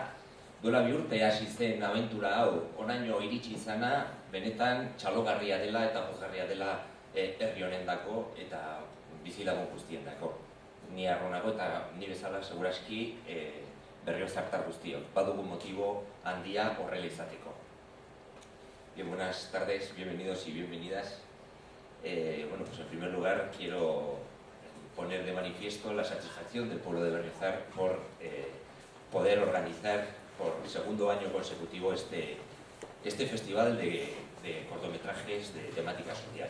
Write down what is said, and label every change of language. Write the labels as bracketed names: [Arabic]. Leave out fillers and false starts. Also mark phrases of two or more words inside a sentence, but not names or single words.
[Basque] Duela 2 urte hasi zen abentura hau, honaino iritsi izana, benetan txalogarria dela eta pozgarria dela herri honendako eta bizilagun guztiendako. Ni arronago eta ni bezala seguraski berriozartar guztiok. Badugu motibo handia horrela izateko. [Spanish] Bien, buenas tardes, bienvenidos y bienvenidas. Bueno, pues en primer lugar quiero poner de manifiesto la satisfacción del pueblo de Berriozar por poder organizar por el 2º año consecutivo este festival de cortometrajes de temática social.